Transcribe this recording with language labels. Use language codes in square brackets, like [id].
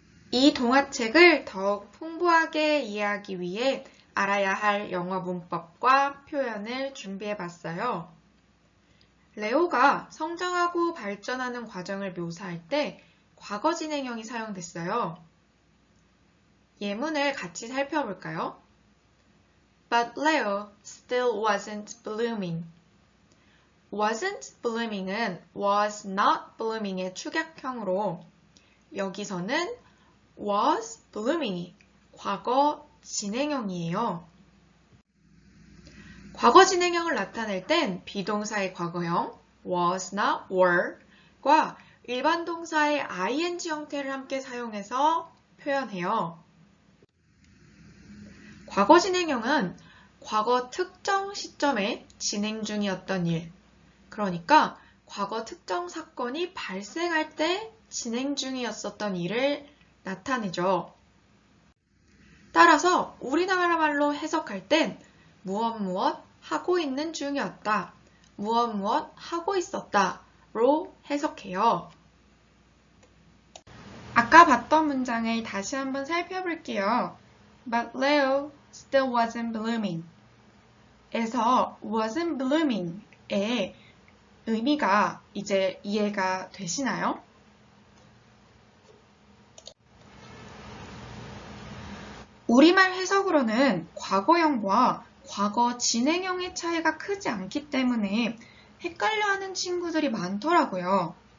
[ko] 이 동화책을 더욱 풍부하게 이해하기 위해 알아야 할 영어 문법과 표현을 준비해봤어요. 레오가 성장하고 발전하는 과정을 묘사할 때 과거 진행형이 사용됐어요. 예문을 같이 살펴볼까요? [en] But Leo still wasn't blooming. wasn't blooming [ko] 은 [en] was not blooming [ko] 의 축약형으로 여기서는 [en] was blooming [ko] 이 과거 진행형이에요. 과거 진행형을 나타낼 땐 비동사의 과거형 [en] was not were [ko] 과 일반 동사의 ing 형태를 함께 사용해서 표현해요. 과거 진행형은 과거 특정 시점에 진행 중이었던 일, 그러니까 과거 특정 사건이 발생할 때 진행 중이었었던 일을 나타내죠. 따라서 우리나라 말로 해석할 땐 무엇 하고 있는 중이었다, 무엇 하고 있었다로 해석해요. 아까 봤던 문장을 다시 한번 살펴볼게요. [en] But Leo still wasn't blooming. [ko] 에서 [en] wasn't blooming [ko] 의 의미가 이제 이해가 되시나요? 우리말 해석으로는 과거형과 과거 진행형의 차이가 크지 않기 때문에 헷갈려하는 친구들이 많더라고요.